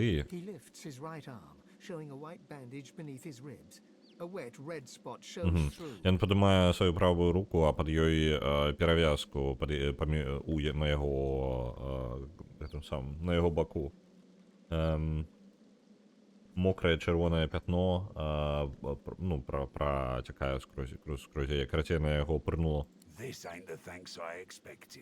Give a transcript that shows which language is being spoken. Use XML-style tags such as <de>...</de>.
<en>He lifts his right arm, showing a white bandage beneath his ribs. A wet red spot shows Угу. through.</en> <be>Ён падымае сваю правую руку, а пад ёй перавязку на яго гэтым самым, на яго баку. Мокрае чырвонае пятно ну, працякае скрозь яе, карацей, на яго прынула.</be> <en>This ain't the thanks I expected.</en>